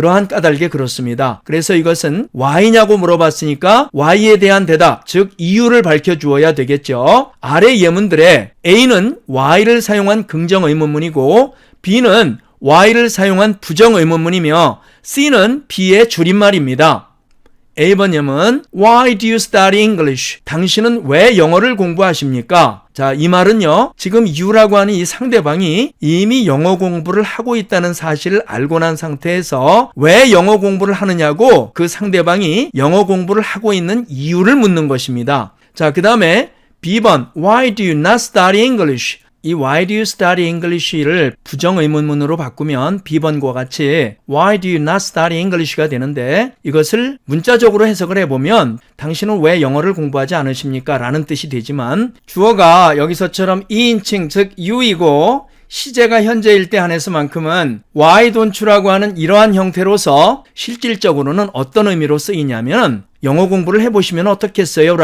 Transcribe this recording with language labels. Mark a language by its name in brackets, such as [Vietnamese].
[Korean] 그러한 까닭에 그렇습니다. 그래서 이것은 Y냐고 물어봤으니까 Y에 대한 대답, 즉 이유를 밝혀주어야 되겠죠. 아래 예문들에 A는 Y를 사용한 긍정의문문이고 B는 Y를 사용한 부정의문문이며 C는 B의 줄임말입니다. A번 예문 [English] Why do you study English? [Korean] 당신은 왜 영어를 공부하십니까? 자, 이 말은요, 지금 you라고 하는 이 상대방이 이미 영어 공부를 하고 있다는 사실을 알고 난 상태에서 왜 영어 공부를 하느냐고 그 상대방이 영어 공부를 하고 있는 이유를 묻는 것입니다. 자, 그 다음에 B번 [English] Why do you not study English? [Korean] 이 [English] Why do you study English [Korean] 를 부정의문문으로 바꾸면 B번과 같이 [English] Why do you not study English [Korean] 가 되는데 이것을 문자적으로 해석을 해보면 당신은 왜 영어를 공부하지 않으십니까? 라는 뜻이 되지만 주어가 여기서처럼 2인칭 즉 you이고 시제가 현재일 때 한해서만큼은 [English] why don't you [Korean] 라고 하는 이러한 형태로서 실질적으로는 어떤 의미로 쓰이냐면 영어 공부를 해보시면 어떻겠어요?